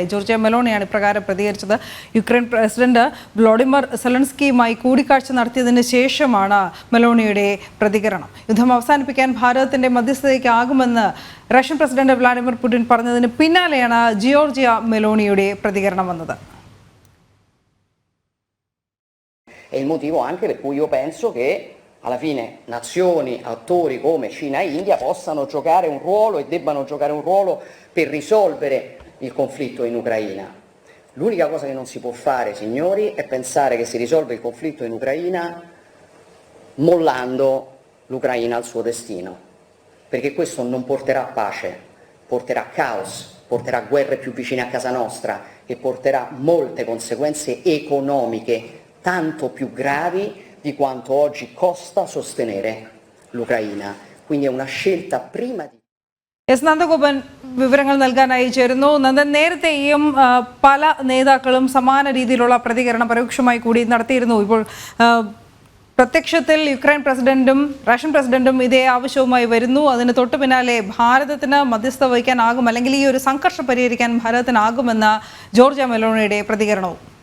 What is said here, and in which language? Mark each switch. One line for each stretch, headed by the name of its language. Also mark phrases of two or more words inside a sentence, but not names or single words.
Malayalam: ജോർജിയ മെലോണിയാണ് ഇപ്രകാരം പ്രതികരിച്ചത്. യുക്രൈൻ പ്രസിഡന്റ് വ്ളോഡിമിർ സെലൻസ്കിയുമായി കൂടിക്കാഴ്ച നടത്തിയതിന് ശേഷമാണ് മെലോണിയുടെ പ്രതികരണം. യുദ്ധം അവസാനിപ്പിക്കാൻ ഭാരതത്തിന്റെ മധ്യസ്ഥതയ്ക്കാകുമെന്ന് റഷ്യൻ പ്രസിഡന്റ് വ്ളാഡിമിർ പുടിൻ പറഞ്ഞതിന് പിന്നാലെയാണ് ജോർജിയ മെലോണിയുടെ പ്രതികരണം വന്നത്.
Italian: Alla fine nazioni, attori come Cina e India possano giocare un ruolo e debbano giocare un ruolo per risolvere il conflitto in Ucraina. L'unica cosa che non si può fare, signori, è pensare che si risolve il conflitto in Ucraina mollando l'Ucraina al suo destino, perché questo non porterà pace, porterà caos, porterà guerre più vicine a casa nostra e porterà molte conseguenze economiche tanto più gravi di quanto oggi costa sostenere l'Ucraina. Quindi è una scelta prima di...
Malayalam: എസ് നന്ദഗോപൻ വിവരങ്ങൾ നൽകാനായി ചേരുന്നു. നന്ദൻ, നേരത്തെയും പല നേതാക്കളും സമാന രീതിയിലുള്ള പ്രതികരണം പരോക്ഷമായി കൂടി നടത്തിയിരുന്നു. ഇപ്പോൾ പ്രത്യക്ഷത്തിൽ യുക്രൈൻ പ്രസിഡന്റും റഷ്യൻ പ്രസിഡന്റും ഇതേ ആവശ്യവുമായി വരുന്നു. അതിന് തൊട്ടു പിന്നാലെ ഭാരതത്തിന് മധ്യസ്ഥത വഹിക്കാനാകും, അല്ലെങ്കിൽ ഈ ഒരു സംഘർഷം പരിഹരിക്കാൻ ഭാരതത്തിനാകുമെന്ന ജോർജിയ മെലോണിയുടെ പ്രതികരണവും.